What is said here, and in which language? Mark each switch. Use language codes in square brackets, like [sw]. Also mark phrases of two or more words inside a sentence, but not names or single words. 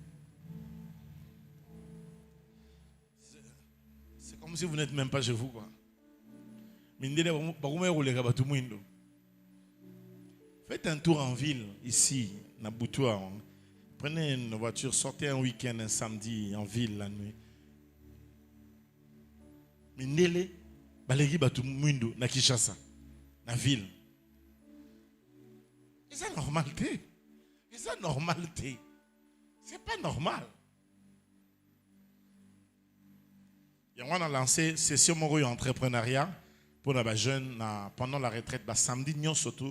[fr] C'est comme si vous n'êtes même pas chez vous, quoi. Faites un tour en ville, ici, à Boutoua. Prenez une voiture, sortez un week-end, un samedi, en ville, la nuit. [ln] Mindele, balegi batu muindo na Kinshasa, na ville. [fr] C'est normalité. C'est normalité. C'est pas normal. Et on a lancé session moro entrepreneuriat pour les jeunes pendant la retraite, samedi surtout.